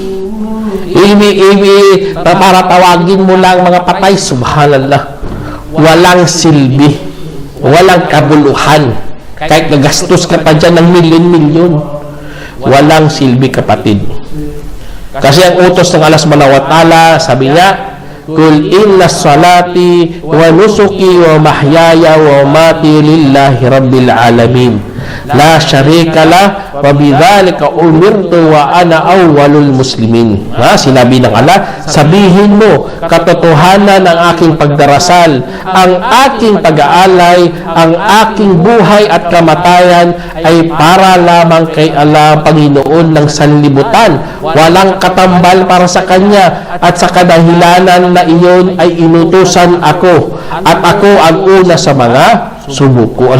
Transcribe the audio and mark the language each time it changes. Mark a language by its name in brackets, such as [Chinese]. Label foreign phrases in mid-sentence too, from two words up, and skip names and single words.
[Filipino] Para tawagin mo lang mga patay, subhanallah. Walang silbi, walang kabuluhan. Kahit nagastos ka pa dyan ng milyon-milyon, walang silbi, kapatid. Kasi ang utos ng Allah [Arabic] سبحانه وتعالى, [Filipino] sabi niya, [Arabic] قل إن صلاتي ونسكي ومحياي ومماتي لله رب العالمين. لا شريك له وبذلك أمرت وأنا أول المسلمين. [Filipino] Sinabi ng Allah, sabihin mo, katotohanan ng aking pagdarasal, ang aking pag-aalay, ang aking buhay at kamatayan ay para lamang kay Allah, Panginoon ng sanlibutan. Walang katambal para sa Kanya, at sa kadahilanan na iyon ay inutusan ako, at ako ang una sa mga subuko.